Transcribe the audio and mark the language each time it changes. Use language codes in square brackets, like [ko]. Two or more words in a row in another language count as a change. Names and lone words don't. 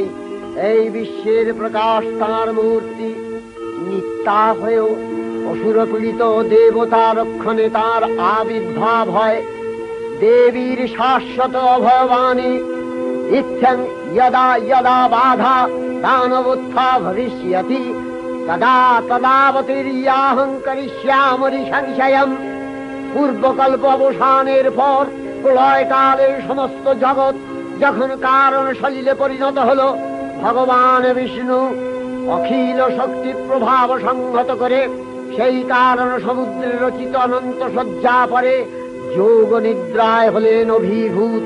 [bn] এই বিশ্বের প্রকাশ তার মূর্তি। নিত্যা হয়েও অসুরপীড়িত দেবতা রক্ষণে তার আবির্ভাব হয়। দেবীর শাশ্বত অভয়বাণী, [sa] ইচ্ছং যদা যদা বাধা दानवोत्था भविष्यति तदा तदावतीर्याहं करिष्यामि संशयम्। [bn] পূর্বকল্প অবসানের পর প্রলয়কালে সমস্ত জগৎ যখন কারণ সলিলে পরিণত হল, ভগবান বিষ্ণু অখিল শক্তি প্রভাব সংহত করে সেই কারণ সমুদ্রে রচিত অনন্ত শয্যা পরে যোগ নিদ্রায় হলেন অভিভূত।